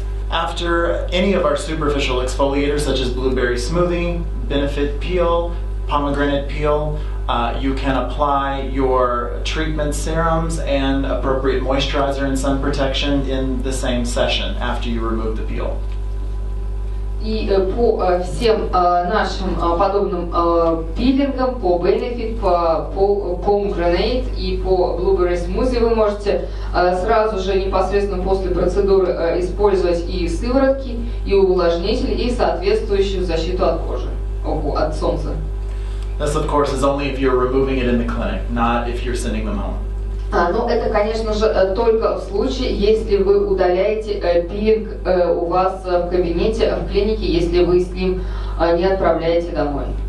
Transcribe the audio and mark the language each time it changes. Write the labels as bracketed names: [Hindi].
[English] After any of our superficial exfoliators, such as blueberry smoothie, Benefit peel, pomegranate peel, you can apply your treatment serums and appropriate moisturizer and sun protection in the same session after you remove the peel. [Russian] И по всем нашим подобным пилингам, по Benefit, по Pomegranate и по Blueberry Smoothie вы можете сразу же непосредственно после процедуры использовать и сыворотки, и увлажнитель, и соответствующую защиту от кожи, от солнца. [English] This, of course, is only if you're removing it in the clinic, not if you're sending them home. [Russian] Но это, конечно же, только в случае, если вы удаляете пилинг у вас в кабинете, в клинике, если вы с ним не отправляете домой.